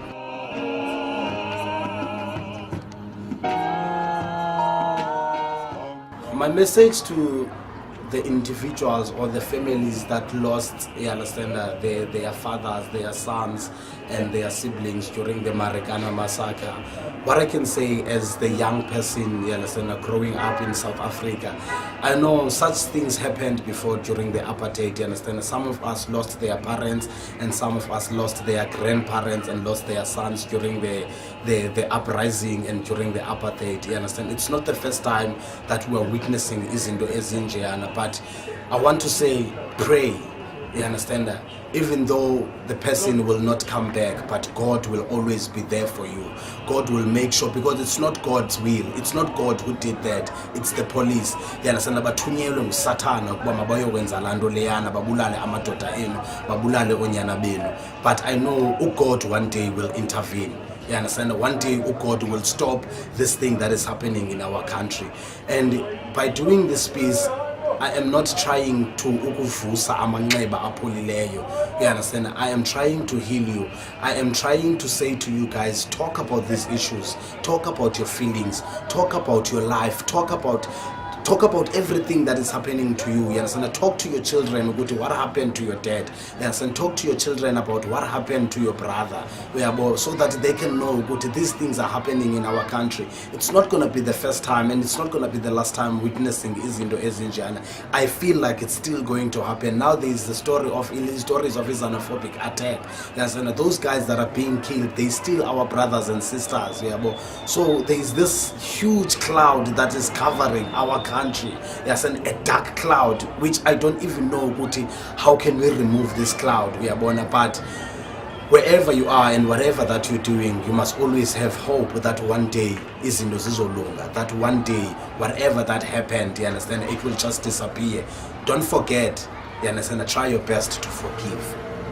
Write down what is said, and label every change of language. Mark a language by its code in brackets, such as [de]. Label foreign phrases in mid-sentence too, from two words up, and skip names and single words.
[en] My message to the individuals or the families that lost, you understand, their fathers, their sons and their siblings during the Marikana massacre, what I can say as the young person, you understand, growing up in South Africa, I know such things happened before during the apartheid, you understand. Some of us lost their parents, and some of us lost their grandparents and lost their sons during the uprising and during the apartheid, you understand. It's not the first time that we are witnessing [xh] izinto ezinjeyana, [en] but I want to say, pray, you understand, that even though the person will not come back, but God will always be there for you. God will make sure, because it's not God's will, it's not God who did that, it's the police, you understand. [xh] Bathunyelwe nguSathana ukuba mabayokwenza lanto leyana, babulale amadoda enu, babulale onyana benu. [en] But I know God one day will intervene. You understand? One day God will stop this thing that is happening in our country. And by doing this piece, I am not trying to [xh] ukuvusa amanxeba apholileyo. [en] You understand? I am trying to heal you. I am trying to say to you guys, talk about these issues, talk about your feelings, talk about your life, talk about everything that is happening to you. You understand? Talk to your children about what happened to your dad. You understand? Talk to your children about what happened to your brother, so that they can know these things are happening in our country. It's not going to be the first time, and it's not going to be the last time witnessing [xh] izinto ezinjana. [en] I feel like it's still going to happen. Now there is the stories of xenophobic attack. You understand? Those guys that are being killed, they still our brothers and sisters. So there is this huge cloud that is covering our country. Yes, and a dark cloud, which I don't even know how can we remove this cloud. But wherever you are and whatever that you're doing, you must always have hope that one day [xh] izinto zizolunga, [en] that one day whatever that happened, you understand, it will just disappear. Don't forget, you understand, try your best to forgive.